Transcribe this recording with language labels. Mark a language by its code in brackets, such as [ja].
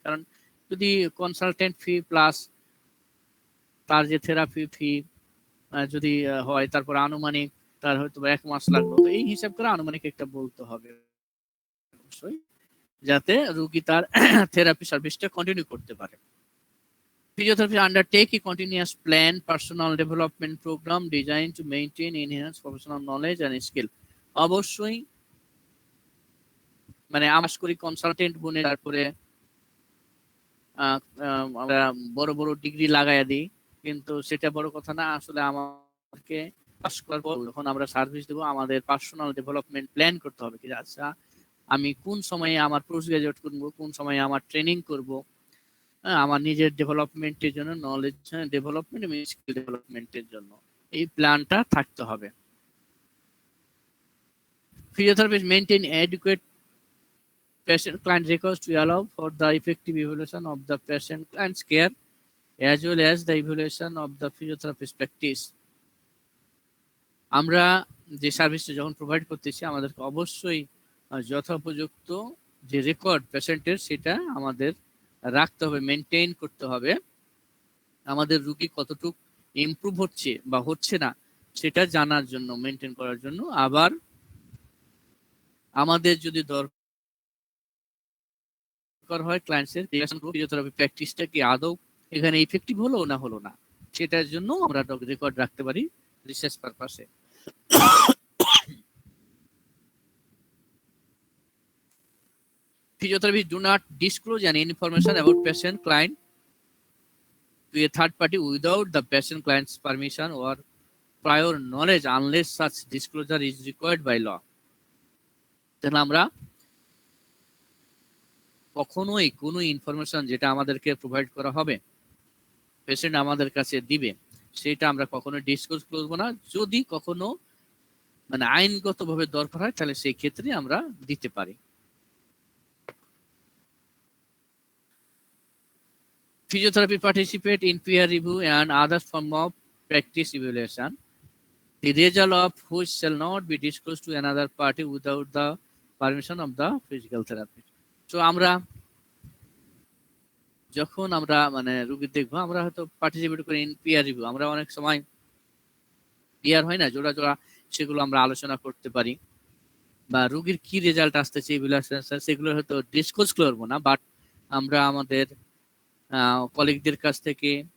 [bn] কারণ যদি কনসালটেন্ট ফি প্লাস তার যে থেরাপি ফি যদি হয়, তারপর আনুমানিক তার হয়তো 1 মাস লাগলো, তো এই হিসাব করে আনুমানিক একটা বলতে হবে অবশ্যই, যাতে রোগী তার থেরাপি সার্ভিসটা কন্টিনিউ করতে পারে। [en] Physiotherapy undertake a continuous plan personal development program designed to maintain enhance professional knowledge and skill. [bn] অবশ্যই মানে আমরা করি কনসালটেন্ট বনে, তারপরে আমরা বড় বড় ডিগ্রি লাগাইয়া দিই, কিন্তু সেটা বড় কথা না। আসলে আমাদেরকে পাস করার পর যখন আমরা সার্ভিস দেবো, আমাদের পার্সোনাল ডেভেলপমেন্ট প্ল্যান করতে হবে, কি আচ্ছা আমি কোন সময়ে আমার পোস্ট গ্রাজুয়েট করব, কোন সময়ে আমার ট্রেনিং করব, আমার নিজের ডেভেলপমেন্টের জন্য, নলেজ ডেভেলপমেন্ট এবং স্কিল ডেভেলপমেন্টের জন্য এই প্ল্যানটা থাকতে হবে। [en] Physiotherapists maintain adequate patient-client records to allow for the effective evaluation of the patient-client's care as well as the evaluation of the physiotherapist practice. [bn] আমরা যে সার্ভিসটা যখন প্রোভাইড করতেছি আমাদেরকে অবশ্যই যথোপযুক্ত যে রেকর্ড পেশেন্টের সেটা আমাদের রাখতে হবে, মেনটেন করতে হবে। আমাদের রোগী কতটুকু ইমপ্রুভ হচ্ছে বা হচ্ছে না সেটা জানার জন্য, মেনটেন করার জন্য। আবার আমাদের যদি দরকার হয় ক্লায়েন্টসের ফিজিওথেরাপি প্র্যাকটিসটা কি আদৌ এখানে ইফেক্টিভ হলো না হলো না, সেটার জন্য আমরা রেকর্ড রাখতে পারি রিসার্চ পারপাসে। [en] Physiotherapists do not disclose any information about patient client to a third party without the patient client's permission or prior knowledge unless such disclosure is required by law. [bn] তাহলে আমরা কখনোই কোনো ইনফরমেশন যেটা আমাদেরকে provide করা হবে, patient আমাদের কাছে দিবে, সেটা আমরা কখনো ডিসক্লোজ করবো না। যদি কখনো মানে আইনগতভাবে দরকার হয় তাহলে সেই ক্ষেত্রে আমরা দিতে পারি। [en] Physiotherapy participate in peer review and other form of practice evaluation, the result of which shall not be disclosed to another party without the permission of the physical therapist. [bn] So আমরা যখন আমরা মানে রোগী দেখবো, আমরা হয়তো পার্টিসিপেট করি [en] In peer review. [bn] আমরা অনেক সময় পিয়ার হয় না, জোড়া জোড়া, সেগুলো আমরা আলোচনা করতে পারি, বা রোগীর কি রেজাল্ট আসতেছে এগুলো সেগুলো হয়তো ডিসক্লোজ করবো না, বাট আমরা আমাদের কলিগদের কাছ থেকে